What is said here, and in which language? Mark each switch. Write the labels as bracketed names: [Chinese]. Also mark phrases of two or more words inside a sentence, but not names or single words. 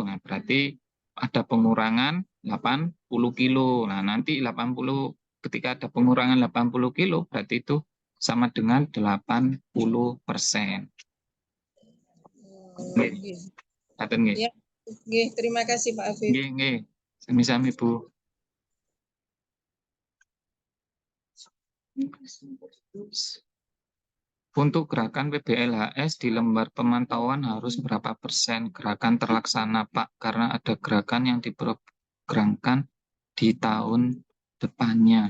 [Indonesian] Nah, berarti ada pengurangan 80 kilo. Nah, nanti 80 ketika ada pengurangan 80 kilo berarti itu sama dengan 80%. Ya, terima kasih Pak Afif. [Javanese] Nggih, sami-sami Bu. [Indonesian] Untuk gerakan PBLHS di lembar pemantauan harus berapa persen gerakan terlaksana Pak? Karena ada gerakan yang diprogramkan di tahun depannya.